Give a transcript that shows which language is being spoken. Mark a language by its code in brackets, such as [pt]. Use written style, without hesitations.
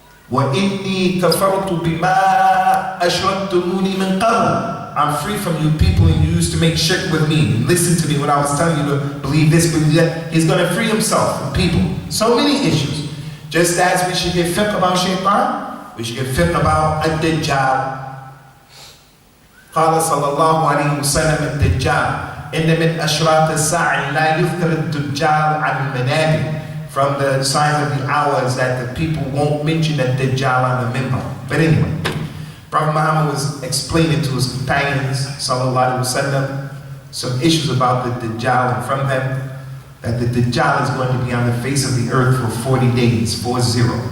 [ar] وَإِنِّي كَفَرْتُ بِمَا أَشْرَكْتُمُونِي مِنْ قَبْلِ. [en] I'm free from you people and you used to make shirk with me. Listen to me when I was telling you to believe this, believe that. He's going to free himself from people. So many issues. Just as we should get fiqh about shaitan, we should get fiqh about ad-Dajjal. [ar] قال صلى الله عليه وسلم الدجال إن من أشراط الساعة لا يذكر الدجال عن المنابر. [en] From the signs of the hours that the people won't mention the Dajjal on the minbar. But anyway, Prophet Muhammad was explaining to his companions, sallallahu alaihi wasallam, some issues about the Dajjal, and from them, that the Dajjal is going to be on the face of the earth for 40 days, 40.